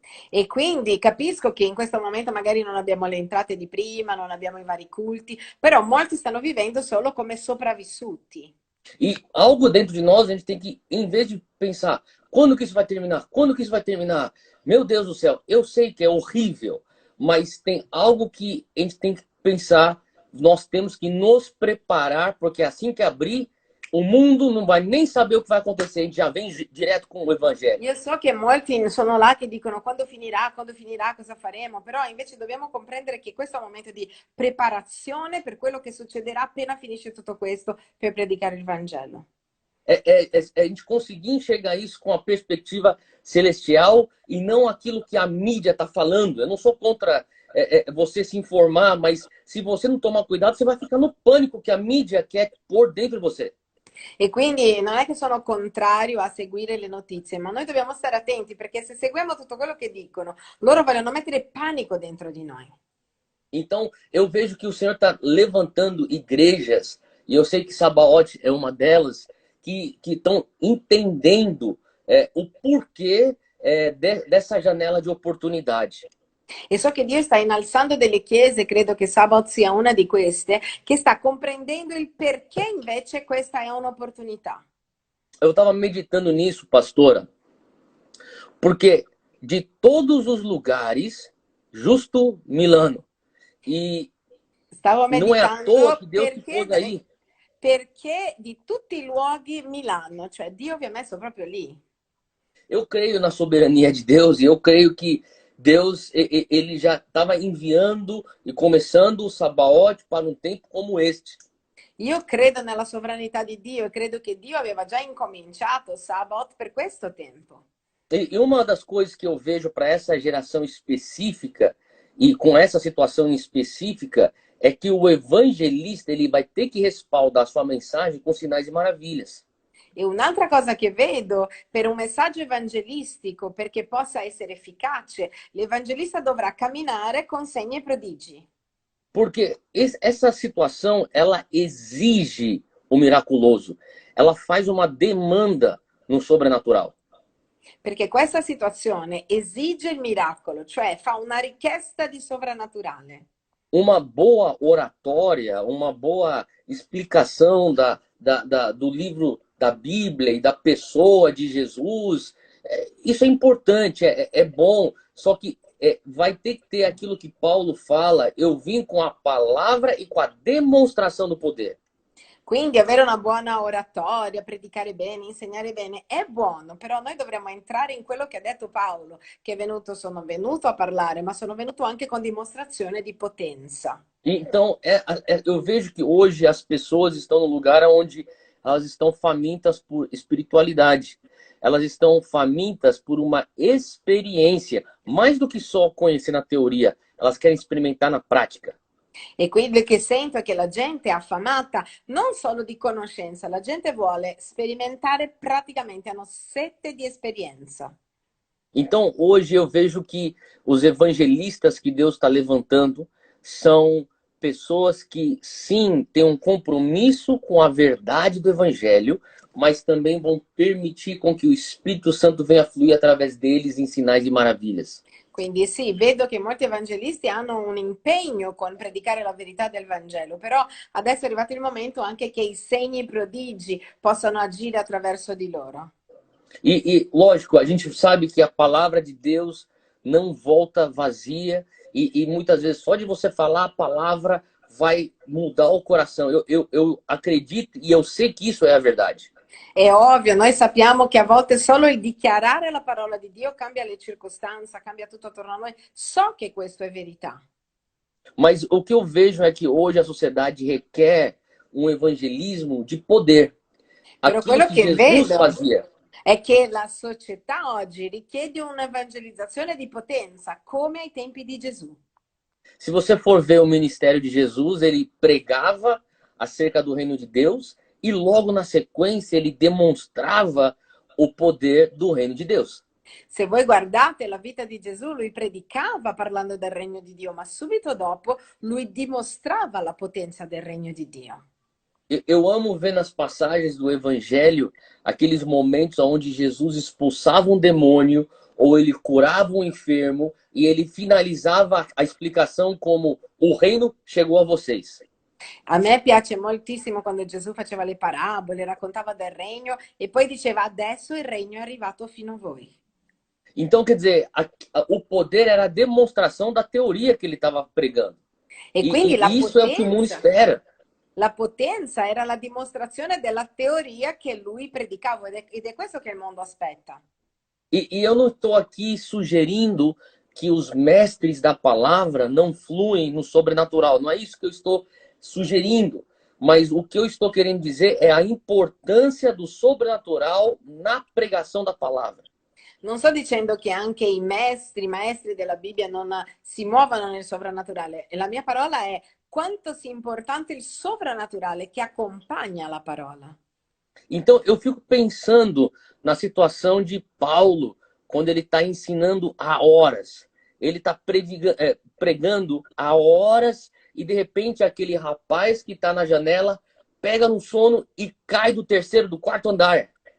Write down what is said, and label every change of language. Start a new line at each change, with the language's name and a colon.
Italian: E quindi capisco che in questo momento magari non abbiamo le entrate di prima, non abbiamo i vari culti, però molti stanno vivendo solo come sopravvissuti.
Portuguese: E algo dentro de nós, a gente tem que, em vez de pensar, quando que isso vai terminar? Quando que isso vai terminar? Meu Deus do céu, eu sei que é horrível, mas tem algo que a gente tem que pensar, nós temos que nos preparar, porque assim que abrir, o mundo não vai nem saber o que vai acontecer, a gente já vem direto com o evangelho.
Italian: Io so che molti sono là che dicono quando finirà, cosa faremo, però invece dobbiamo comprendere che questo è un momento di preparazione per quello che succederà appena finisce tutto questo per predicare il Vangelo.
Portuguese: A gente conseguir enxergar isso com a perspectiva celestial e não aquilo que a mídia está falando. Eu não sou contra você se informar, mas se você não tomar cuidado, você vai ficar no pânico que a mídia quer pôr dentro de você.
Italian: E quindi non è che sono contrario a seguire le notizie, ma noi dobbiamo stare attenti perché se seguiamo tutto quello che dicono, loro vogliono mettere panico dentro di noi.
Portuguese: Então, eu vejo que o Senhor está levantando igrejas, e eu sei que Sabaoth é uma delas, que estão entendendo o porquê dessa janela de oportunidade.
Italian: E so che Dio sta innalzando delle chiese, credo che Sabbath sia una di queste, che sta comprendendo il perché invece questa è un'opportunità.
Portuguese: Eu estava meditando nisso, pastora, porque de todos os lugares, justo Milano. E
Italian: Stavo
Portuguese: não é à toa
Italian: meditando
Portuguese: que Deus te pôs aí.
Italian: perché di tutti i luoghi Milano, cioè Dio vi ha messo proprio lì.
Portuguese: Eu creio na soberania de Deus e eu creio que Deus ele já estava enviando e começando o Sabaoth para um tempo como este.
Italian: Io credo nella sovranità di Dio e credo che Dio aveva già incominciato Sabbath per questo tempo.
Portuguese: E uma das coisas que eu vejo para essa geração específica e com essa situação específica é que o evangelista ele vai ter que respaldar sua mensagem com sinais e maravilhas.
Italian: E un'altra cosa che vedo, per un messaggio evangelistico, perché possa essere efficace, l'evangelista dovrà camminare con segni e prodigi.
Portuguese: Porque essa situação, ela exige o miraculoso. Ela faz uma demanda no sobrenatural.
Italian: Perché questa situazione esige il miracolo, cioè fa una richiesta di sovrannaturale.
Portuguese: Uma boa oratória, uma boa explicação do livro da Bíblia e da pessoa de Jesus, isso é importante, é bom, só que vai ter que ter aquilo que Paulo fala, eu vim com a palavra e com a demonstração do poder.
Italian: Quindi avere una buona oratoria, predicare bene, insegnare bene è buono, però noi dovremmo entrare in quello che ha detto Paolo, che sono venuto a parlare, ma sono venuto anche con dimostrazione di potenza.
Portuguese: Então, eu vejo que hoje as pessoas estão no lugar onde elas estão famintas por espiritualidade. Elas estão famintas por uma experiência, mais do que só conhecer na teoria. Elas querem experimentar na prática.
Italian: E quello che sento è che la gente è affamata non solo di conoscenza, la gente vuole sperimentare praticamente, hanno sete di esperienza.
Portuguese: Então, hoje eu vejo que os evangelistas que Deus está levantando são pessoas que, sim, têm um compromisso com a verdade do evangelho, mas também vão permitir com que o Espírito Santo venha fluir através deles em sinais e maravilhas.
Italian: Quindi sì, vedo che molti evangelisti hanno un impegno con predicare la verità del Vangelo, però adesso è arrivato il momento anche che i segni e i prodigi possano agire attraverso di loro.
Portuguese: Lógico, a gente sabe que a palavra de Deus não volta vazia e muitas vezes só de você falar a palavra vai mudar o coração. Eu acredito e eu sei que isso é a verdade.
Italian: È ovvio, noi sappiamo che a volte solo il dichiarare la parola di Dio cambia le circostanze, cambia tutto attorno a noi. So che questo è verità.
Portuguese: Mas o que eu vejo é que hoje a sociedade requer um evangelismo de poder.
Italian: Però
Portuguese: Aquilo
Italian: quello
Portuguese: que
Italian: che
Portuguese: Jesus
Italian: vedo
Portuguese: fazia.
Italian: è che la società oggi richiede un'evangelizzazione di potenza, come ai tempi di Gesù.
Portuguese: Se você for ver o ministério de Jesus, ele pregava acerca do reino de Deus e logo na sequência ele demonstrava o poder do reino de Deus.
Italian: Se voi guardate la vita di Gesù, lui predicava parlando del regno di Dio, ma subito dopo lui dimostrava la potenza del regno di Dio.
Portuguese: Eu amo ver nas passagens do evangelho aqueles momentos onde Jesus expulsava um demônio ou ele curava um enfermo e ele finalizava a explicação como o reino chegou a vocês.
Italian: A me piace moltissimo quando Gesù faceva le parabole, raccontava del regno e poi diceva adesso il regno è arrivato fino a voi.
Portuguese: Então, quer dizer, o poder era a demonstração da teoria que ele estava pregando.
Italian: E quindi
Portuguese: E isso é o que o mundo espera.
Italian: la potenza era la dimostrazione della teoria che lui predicava ed è questo che il mondo aspetta.
Portuguese: E eu não estou aqui sugerindo que os mestres da palavra não fluem no sobrenatural. Não é isso que eu estou sugerindo. Mas o que eu estou querendo dizer é a importância do sobrenatural na pregação da palavra.
Italian: Non sto dicendo che anche i maestri della Bibbia non si muovono nel sovrannaturale. E la mia parola è quanto sia importante il sovrannaturale che accompagna la parola.
Portuguese: Então, eu fico pensando na situação de Paulo, quando ele está ensinando há horas. Ele está pregando há horas e, de repente, aquele rapaz que está na janela pega no sono e cai do terceiro, do quarto andar.